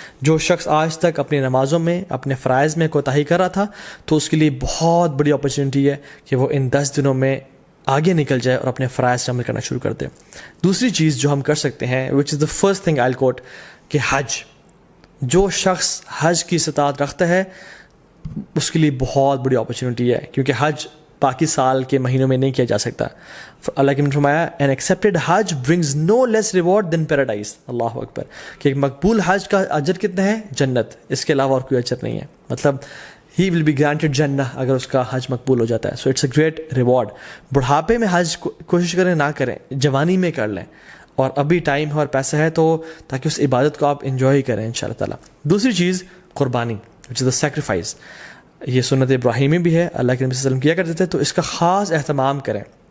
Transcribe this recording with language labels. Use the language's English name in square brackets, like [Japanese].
[Urdu] جو شخص آج تک اپنی نمازوں میں اپنے فرائض میں کوتاہی کر رہا تھا, تو اس کے لیے بہت بڑی اپرچونیٹی ہے کہ وہ ان 10 دنوں میں آگے نکل جائے اور اپنے فرائض سے عمل کرنا شروع کر دے. دوسری چیز جو ہم کر سکتے ہیں, [English] which is the first thing I quote, [Urdu] کہ حج. جو شخص حج کی استطاعت رکھتا ہے اس کے لیے بہت بڑی اپرچونیٹی ہے, کیونکہ حج باقی سال کے مہینوں میں نہیں کیا جا سکتا. اللہ کے نے فرمایا [English] an accepted حج brings no less reward than paradise. [Urdu] اللہ اکبر, کہ ایک مقبول حج کا اجر کتنا ہے؟ جنت, اس کے علاوہ اور کوئی اجر نہیں ہے. مطلب [English] he will be granted [Urdu] جنہ اگر اس کا حج مقبول ہو جاتا ہے. [English] so it's a great reward. [Urdu] بڑھاپے میں حج کوشش کریں نہ کریں, جوانی میں کر لیں, اور ابھی ٹائم ہے اور پیسہ ہے تو تاکہ اس عبادت کو آپ انجوائے کریں انشاءاللہ تعالیٰ. دوسری چیز قربانی, [English] which is the sacrifice. [Urdu] یہ سنت ابراہیمی بھی ہے, اللہ کے نبی صلی اللہ علیہ وسلم کیا کرتے تھے, تو اس کا خاص اہتمام کریں.